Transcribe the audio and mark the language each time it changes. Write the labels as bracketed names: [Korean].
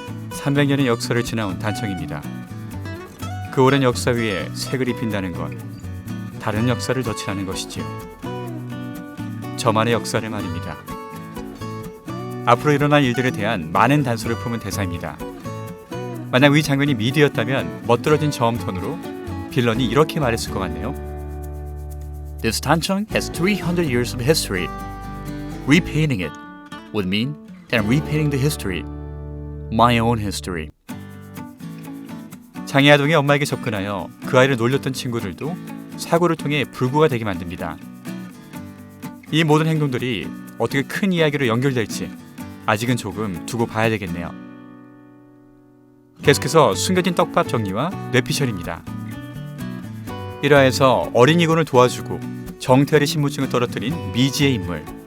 [Korean] 300년의 역사를 지나온 단청입니다. 그 오랜 역사 위에 색을 입힌다는 건 다른 역사를 덧칠하는 것이지요. 저만의 역사를 말입니다. 앞으로 일어날 일들에 대한 많은 단서를 품은 대사입니다. 만약 이 장면이 미드였다면 멋들어진 저음 톤으로 빌런이 이렇게 말했을 것 같네요. [English] This 단청 has 300 years of history. Repainting it would mean that I'm repainting the history, my own history. [Korean] 장애아동의 엄마에게 접근하여 그 아이를 놀렸던 친구들도 사고를 통해 불구가 되게 만듭니다. 이 모든 행동들이 어떻게 큰 이야기로 연결될지 아직은 조금 두고 봐야 되겠네요. 계속해서 숨겨진 떡밥 정리와 뇌피셜입니다. 1화에서 어린 이곤을 도와주고 정태열의 신분증을 떨어뜨린 미지의 인물.